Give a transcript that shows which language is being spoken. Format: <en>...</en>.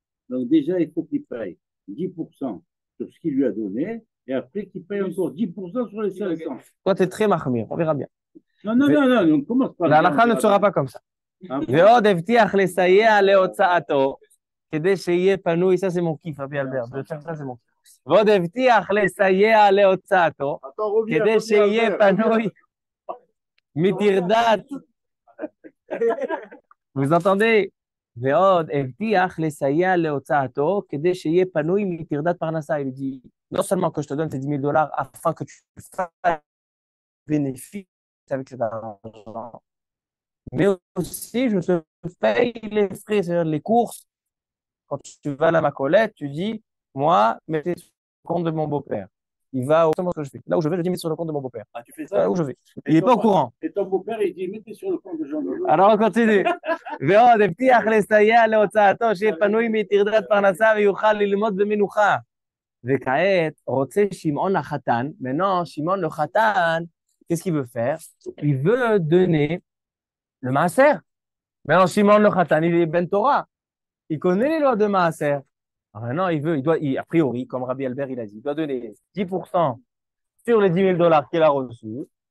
<fr>Donc déjà, il faut qu'il paye 10% sur ce qu'il lui a donné et après qu'il paye encore 10% sur les 500. Toi, tu es très mahmir. On verra bien. Non, on commence par la halakha ne sera pas comme ça.</fr> <he>ועוד הבטיח לסייע להוצאתו, כדי שיהיה פנוי,</he> <fr>ça c'est mon kiff, Rabbi Albert, ça c'est mon kiff.</fr> <he>ועוד הבטיח לסייע להוצאתו, כדי שיהיה פנוי מטרדת.</he> <fr>Vous entendez?</fr> <he>ועוד הבטיח לסייע להוצאתו, כדי שיהיה פנוי מטרדת פרנסה.</he> <fr>Il dit, non seulement que je te donne tes $10,000 afin que tu fasses bénéfice avec cet argent, mais aussi je te paye les frais, c'est-à-dire les courses. Quand tu vas à la Macolette, tu dis, moi, mettez sur le compte de mon beau-père. Il va au ce que je fais. Là où je vais, je dis, mettez sur le compte de mon beau-père. Ah, tu fais ça? Là où je vais. Il n'est pas au courant. Et ton beau-père, il dit, mettez sur le compte de Jean-Louis. Alors, on continue.</fr> <he>ועוד הבטיח לסייע להוצאתו, שיהיה פנוי מטרדת פרנסה ויוכל ללמוד במנוחה. וכעת רוצה שמעון החתן,</he> <fr>maintenant, Shimon le Khatan, qu'est-ce qu'il veut faire? Il veut donner le maaser. Maintenant, Shimon le Khatan, il est Ben Torah. Il connaît les lois de maaser. Alors maintenant, a priori, comme Rabbi Albert, il a dit, il doit donner 10% sur les $10,000 qu'il a reçus.</fr>